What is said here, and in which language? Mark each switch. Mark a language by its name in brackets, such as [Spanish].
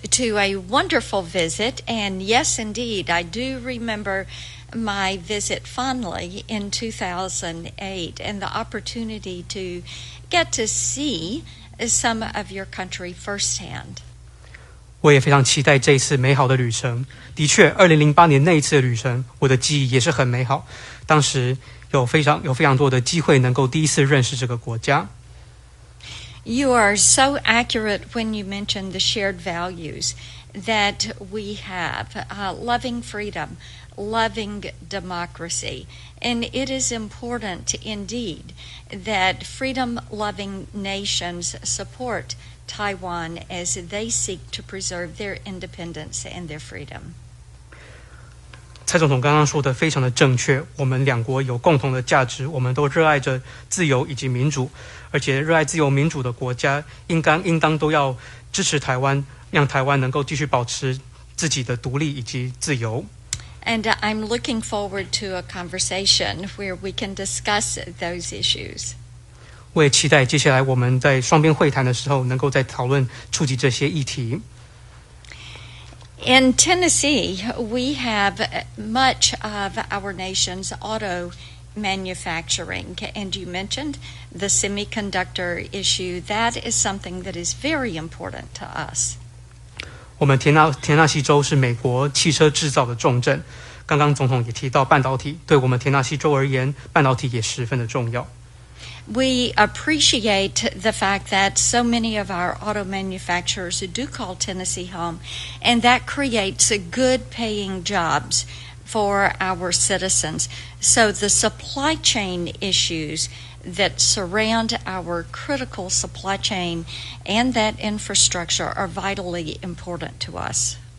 [English] To a wonderful visit, and yes, indeed, I do remember my visit fondly in 2008 and the opportunity to get to see some of your country firsthand. [Chinese] 我也非常期待这一次美好的旅程。的确，2008年那一次的旅程，我的记忆也是很美好。当时有非常多的机会能够第一次认识这个国家。 [English] You are so accurate when you mention the shared values that we have, loving freedom, loving democracy. And it is important indeed that freedom-loving nations support Taiwan as they seek to preserve their independence and their freedom. [Chinese] 蔡总统刚刚说的非常的正确，我们两国有共同的价值，我们都热爱着自由以及民主，而且热爱自由民主的国家应当都要支持台湾，让台湾能够继续保持自己的独立以及自由。 [English] And I'm looking forward to a conversation where we can discuss those issues. [Chinese] 我也期待接下来我们在双边会谈的时候，能够再讨论触及这些议题。 [English] In Tennessee, we have much of our nation's auto manufacturing, and you mentioned the semiconductor issue. That is something that is very important to us. [Chinese] 我们田纳西州是美国汽车制造的重镇，刚刚总统也提到半导体，对我们田纳西州而言，半导体也十分的重要。 [English] We appreciate the fact that so many of our auto manufacturers do call Tennessee home, and that creates good paying jobs for our citizens. So the supply chain issues that surround our critical supply chain and that infrastructure are vitally important to us.